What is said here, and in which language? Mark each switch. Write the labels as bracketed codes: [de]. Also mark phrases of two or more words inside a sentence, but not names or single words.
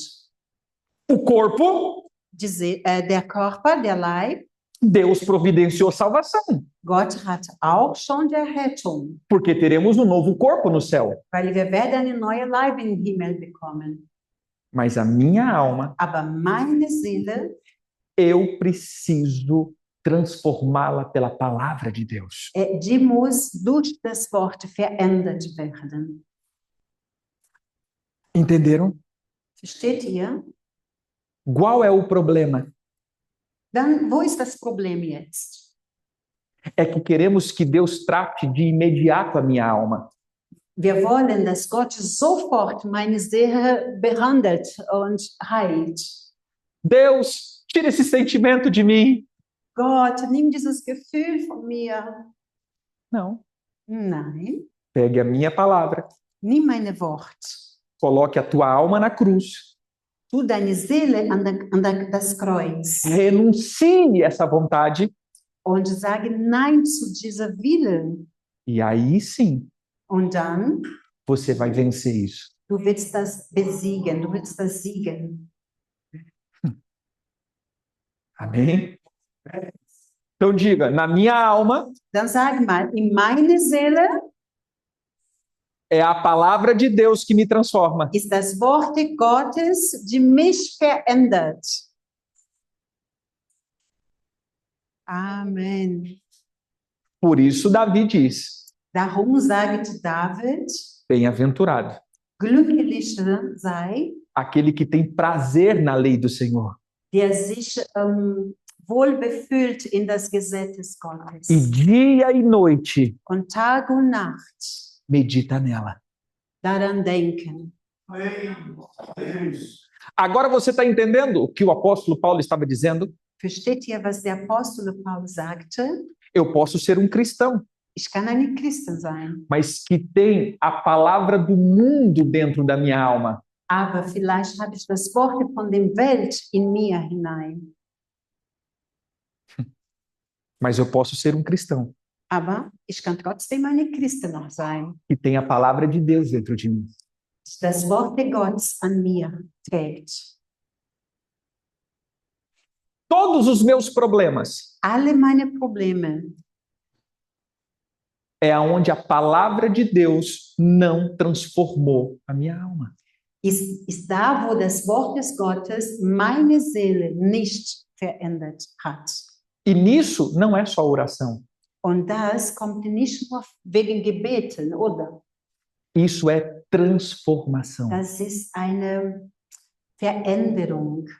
[pt] O corpo, [de] Der Körper, der Leib, [pt] Deus providenciou salvação. [de] Gott hat auch schon die Errettung, [pt] Porque teremos um novo corpo no céu. [de] weil wir werden eine neue Leib im Himmel bekommen. [pt] Mas a minha alma, [de] Aber meine Seele, [pt] eu preciso transformá-la pela palavra de Deus. [de] die muss durch das Wort verändert werden. [pt] Entenderam? [de] Versteht ihr? [pt] Qual é o problema? [de] Dann, wo ist das Problem jetzt? [pt] É que queremos que Deus trate de imediato a minha alma. [de] Wir wollen, dass Gott sofort meine Seele behandelt und heilt. [pt] Deus, tira esse sentimento de mim. [de] Gott, nimm dieses Gefühl von mir. [pt] Não. [de] Nein, [pt] Pegue a minha palavra, [de] nimm meine Wort. [pt] coloque a tua alma na cruz, [de] Tu deine Seele an das Kreuz [pt] renuncie essa vontade [de] und sage Nein zu dieser Willen. [pt] e aí sim [de] Und dann, [pt] você vai vencer isso. [de] du willst das besiegen, du willst das siegen. [pt] Amém? Então diga, na minha alma [de] Dann sag mal, in meine Seele [pt] é a palavra de Deus que me transforma. [de] ist das Wort Gottes, die mich verändert. Amen. [pt] Por isso Davi diz, [de] Darum sagt David, [pt] bem-aventurado [de] glücklich sei, [pt] aquele que tem prazer na lei do Senhor [de] der sich wohlbefühlt in das Gesetz Gottes. [pt] e dia e noite [de] Und Tag und Nacht [pt] medita nela. [de] daran denken. [pt] Agora você está entendendo o que o apóstolo Paulo estava dizendo? [de] Versteht ihr, was der Apostel Paulus sagte? [pt] Eu posso ser um cristão, [de] Ich kann eine Christin sein, [pt] mas que tem a palavra do mundo dentro da minha alma. [de] aber vielleicht habe ich das Wort von der Welt in mir hinein. [pt] Mas eu posso ser um cristão [de] Aber ich kann trotzdem eine Christin noch sein, [pt] que tem a palavra de Deus dentro de mim. [de] die das Wort Gottes an mir trägt. [pt] Todos os meus problemas [de] Alle meine Probleme [pt] é onde a palavra de Deus não transformou a minha alma. [de] ist da, wo das Wort des Gottes meine Seele nicht verändert hat. [pt] E nisso não é só oração. [de] Und das kommt nicht nur wegen Gebeten, oder? [pt] Isso é transformação. [de] Das ist eine Veränderung.